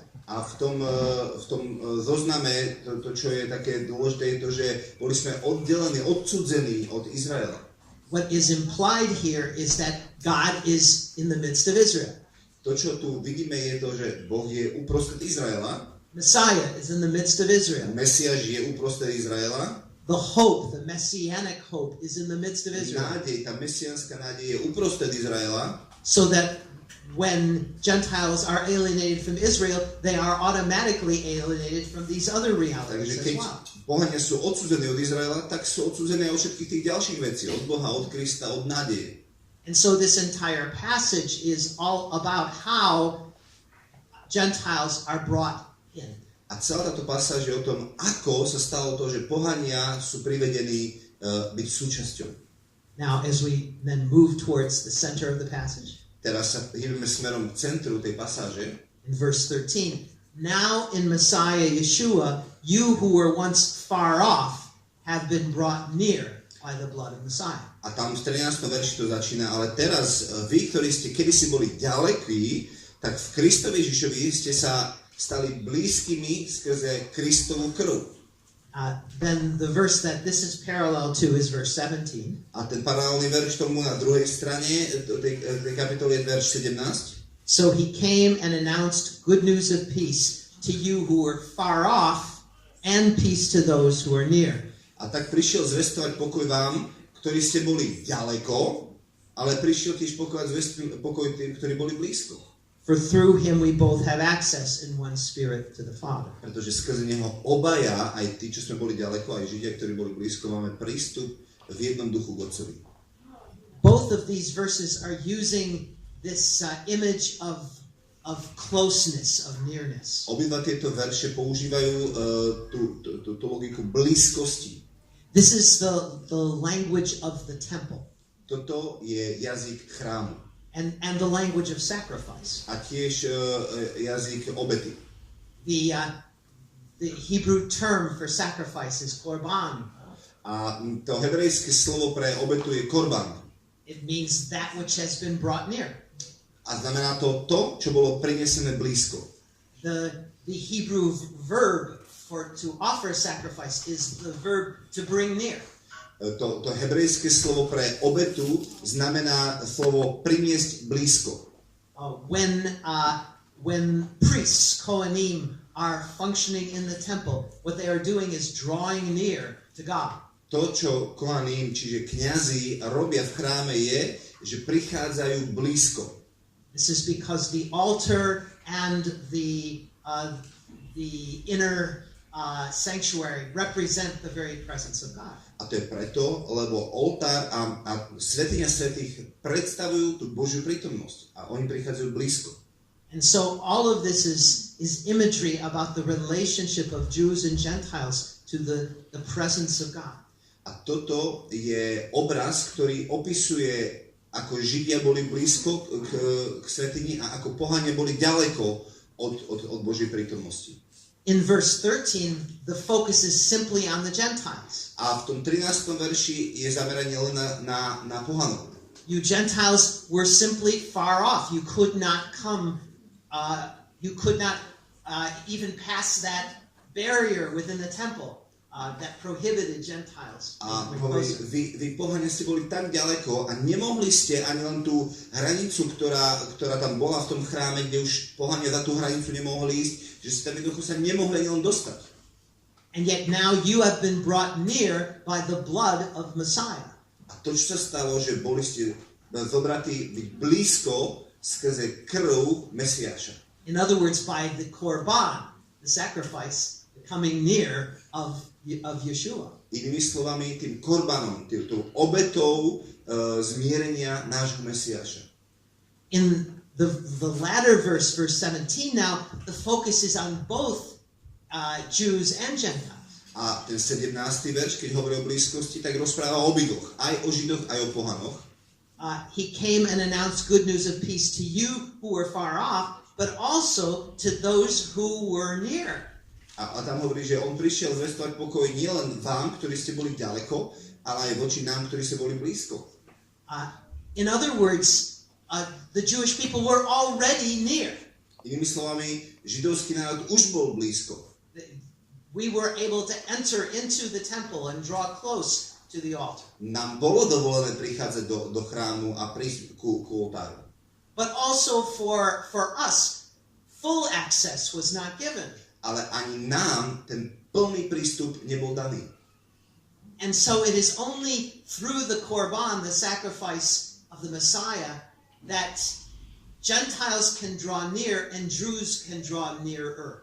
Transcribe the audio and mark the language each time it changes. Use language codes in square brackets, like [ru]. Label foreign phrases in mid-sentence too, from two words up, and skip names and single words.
[sk] A v tom zozname, to, čo je také dôležité, je to, že boli sme oddelení, odcudzení od Izraela. [en] What is implied here is that God is in the midst of Israel. [sk] To, čo tu vidíme, je to, že Boh je uprostred Izraela. [en] Messiah is in the midst of Israel. [sk] Mesiáš je uprostred Izraela. [en] The hope, the messianic hope, is in the midst of Israel. [sk] Nádej, tá mesiánska nádej je uprostred Izraela. [en] So that when Gentiles are alienated from Israel, they are automatically alienated from these other realities as well. [sk] Pohania sú odsúdení od Izraela, tak sú odsúdení od všetkých tých ďalších vecí, od Boha, od Krista, od nádeje. [en] And so this entire passage is all about how Gentiles are brought in. [sk] A celá táto pasáž je o tom, ako sa stalo to, že pohania sú privedení byť súčasťou. [en] Now, as we then move towards the center of the passage, [sk] teraz sa hýbeme smerom k centru tej pasáže. [en] In verse 13, now in Messiah Yeshua, you who were once far off have been brought near by the blood of Messiah. [sk] A tam v 13. verši to začína, ale teraz vy, ktorí ste kedysi boli ďalekí, tak v Kristovi Ježišovi ste sa stali blízkymi skrze Kristovu krv. [en] Then the verse that this is parallel to is verse 17. [sk] A ten paralelný verš tomu na druhej strane tej kapitoly je verš 17. [en] So he came and announced good news of peace to you who were far off and peace to those who are near. [sk] A tak prišiel zvestovať pokoj vám, ktorí ste boli ďaleko, ale prišiel tiež pokoj tým, ktorí boli blízko. [en] For through him we both have access in one spirit to the Father. [sk] Pretože skrze neho obaja, aj tí, čo sme boli ďaleko, aj Židia, ktorí boli blízko, máme prístup v jednom duchu k Otcovi. [en] Both of these verses are using this image of closeness, of nearness. [sk] Obidva tieto verše používajú tú logiku blízkosti. [en] This is the language of the temple. [sk] Toto je jazyk chrámu. [en] And the language of sacrifice. [sk] A tiež jazyk obety. [en] The Hebrew term for sacrifice is korban. [sk] A to hebrejské slovo pre obetu je korban. [en] It means that which has been brought near. [sk] A znamená to, čo bolo prinesené blízko. [en] The Hebrew verb to offer sacrifice is the verb to bring near. [sk] To hebrejské slovo pre obetu znamená slovo priniesť blízko. [en] When priests, Kohanim, are functioning in the temple, what they are doing is drawing near to God. [sk] To, čo Kohanim, čiže kňazi, robia v chráme je, že prichádzajú blízko. [en] This is because the altar and the inner sanctuary represent the very presence of God. [sk] A to je preto, lebo oltár a svätyňa svätých predstavujú tú Božiu prítomnosť a oni prichádzajú blízko. [en] And so all of this is imagery about the relationship of Jews and Gentiles to the presence of God. [sk] A toto je obraz, ktorý opisuje, ako Židia boli blízko k svätyni a ako pohania boli ďaleko od Božej prítomnosti. [en] In verse 13, the focus is simply on the Gentiles. [sk] A v tom 13. verši je zameranie len na pohanov. [en] You Gentiles were simply far off. You could not come, even pass that barrier within the temple that prohibited Gentiles. [sk] A vy pohania ste boli tak ďaleko a nemohli ste ani len tú hranicu, ktorá tam bola v tom chráme, kde už pohania za tú hranicu nemohli ísť, že ste tam jednoducho sa nemohli ani len dostať. [en] And yet now you have been brought near by the blood of Messiah. [sk] A to, čo sa stalo, že boli ste zobratí byť blízko skrze krv Mesiáša. [en] In other words, by the korban, the sacrifice, the coming near of Yeshua. [sk] Inými slovami, tým korbanom, tou obetou zmierenia nášho Mesiáša. [en] In the latter verse, verse 17 now, the focus is on both Jews and Gentiles. [sk] A ten 17. verš, keď hovorí o blízkosti, tak rozpráva o obidvoch, aj o Židoch, aj o pohanoch. [en] He came and announced good news of peace to you who were far off, but also to those who were near. [sk] A tam hovorí, že on prišiel zvestovať pokoj nielen vám, ktorí ste boli ďaleko, ale aj voči nám, ktorí ste boli blízko. [en] In other words, the Jewish people were already near. [sk] Inými slovami, židovský národ už bol blízko. [en] We were able to enter into the temple and draw close to the altar. [sk] Nám bolo dovolené prichádzať do chrámu a prísť ku oltáru. [en] But also for us, full access was not given. [sk] Ale ani nám ten plný prístup nebol daný. [en] And so it is only through the korban, the sacrifice of the Messiah, that Gentiles can draw near and Jews can draw nearer.